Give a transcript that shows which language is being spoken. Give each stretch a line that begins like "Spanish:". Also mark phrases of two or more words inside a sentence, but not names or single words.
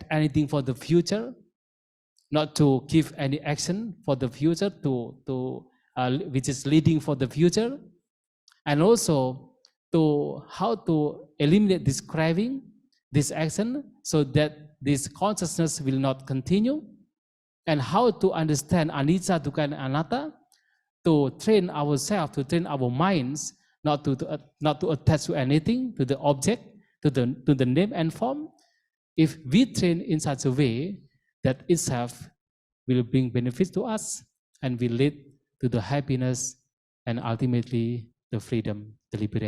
English: anything for the future, not to give any action for the future which is leading for the future, and also to how to eliminate this craving, this action, so that this consciousness will not continue, and how to understand anicca, dukkha, and anatta, to train ourselves, to train our minds, not to attach to anything, to the object, to the name and form. If we train in such a way, that itself will bring benefits to us and will lead to the happiness and ultimately the freedom, the liberations.